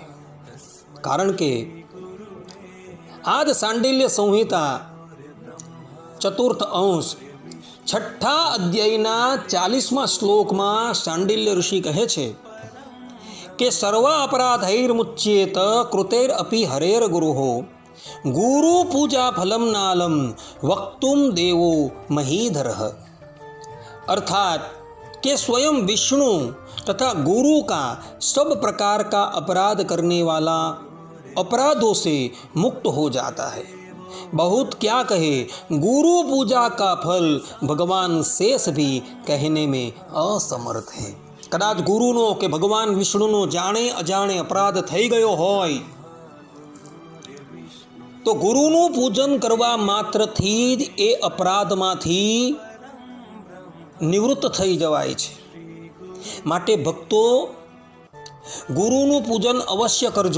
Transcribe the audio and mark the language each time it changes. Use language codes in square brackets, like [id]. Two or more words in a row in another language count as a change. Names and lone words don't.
[gu] કારણ કે આ જ સાંડિલ્ય સંહિતા ચતુર્થ અંશ 6ઠ્ઠા અધ્યાયના 40મા શ્લોકમાં સાંડિલ્ય ઋષિ કહે છે કે [sa] सर्व अपराधैर्मुच्येत कृतैर अपी हरेर गुरुहो गुरु पूजा फलम नालम वक्तुम देवो महीधरः. [hi] अर्थात कि स्वयं विष्णु तथा गुरु का सब प्रकार का अपराध करने वाला अपराधों से मुक्त हो जाता है. बहुत क्या कहे, गुरु पूजा का फल भगवान शेष भी कहने में असमर्थ है. [gu] કદાચ ગુરુનો કે ભગવાન વિષ્ણુનો જાણે અજાણે અપરાધ થઈ ગયો હોય તો ગુરુનું પૂજન કરવા માત્રથી જ એ અપરાધમાંથી નિવૃત્ત થઈ જવાય છે. માટે ભક્તો ગુરુનું પૂજન અવશ્ય કરજો.